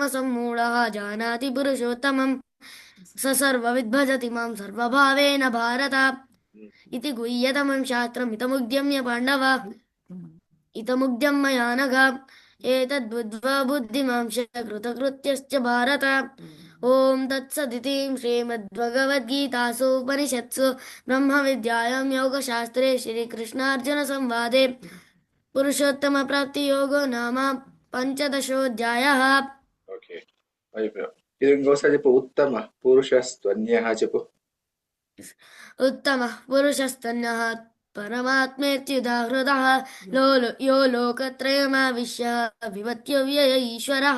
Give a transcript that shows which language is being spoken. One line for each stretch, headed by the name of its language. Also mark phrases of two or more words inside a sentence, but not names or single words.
Sanskrit: सम्मूढः जानाति पुरुषोत्तमं स सर्वविद् भजति मां सर्वभावेन भारत इति गुह्यतमं शास्त्रम् इदमुद्यम्य पाण्डव इदमुद्यं मया नघ एतद्बुद्ध्वा बुद्धिमांश कृतकृत्यश्च भारत ओम तत्सदिति श्रीमद्भगवद्गीतासु उपनिषत्सु ब्रह्मविद्यायां योगशास्त्रे श्रीकृष्णार्जुन संवादे पुरुषोत्तम प्राप्ति योगो नाम 15ोऽध्यायः.
Telugu: ఓకే అయిపోయింది. ఇది ఇంకోసారి చెప్పు.
Sanskrit: ఉత్తమ పురుషస్త్వన్యః
Telugu: చెప్పు.
Sanskrit: ఉత్తమ పురుషస్తన్యః పరమాత్మేత్యుదాహృతః యో లోకత్రయమావిశ్య విభత్యవ్యయ ఈశ్వరః.